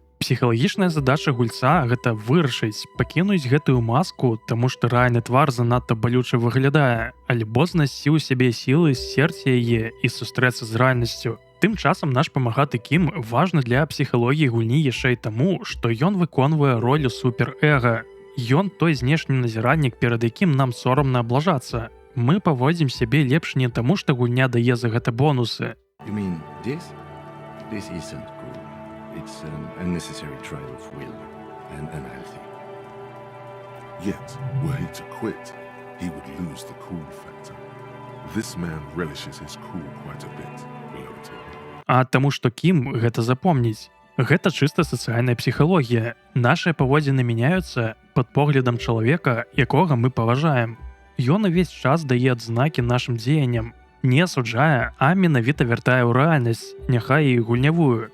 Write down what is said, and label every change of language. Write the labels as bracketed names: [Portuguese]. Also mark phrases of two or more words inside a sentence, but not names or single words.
[Belarusian] Псіхалагічная задача гульца – гэта вырашыць, пакінуць гэтую маску, таму што рэальны твар занадта балюча выглядае, альбо знайсці ў сябе сілы сцерці яе і сустрэцца з рэальнасцю. Тым часам наш памагаты Кім важны для псіхалогіі гульні яшчэ і таму, што ён выконвае ролю суперэга. Ён той знешні назіраннік, перад якім нам сорамна аблажацца. Мы паводзім сябе лепш не таму, што гульня дае за гэта бонусы. [English] You mean this? This isn't cool. It's an unnecessary trial of will and unhealthy. Yet, were he to quit, he would lose the cool factor. This man relishes his cool quite a bit, beloved. [Belarusian] А таму што Кім гэта запомніць. Гэта чыста сацыяльная псіхалогія. Нашыя паводзіны мяняюцца пад поглядам чалавека, якога мы паважаем. Ён увесь час дае адзнакі нашым дзеянням, не асуджае, а менавіта вяртае ў рэальнасць, няхай і гульнявую.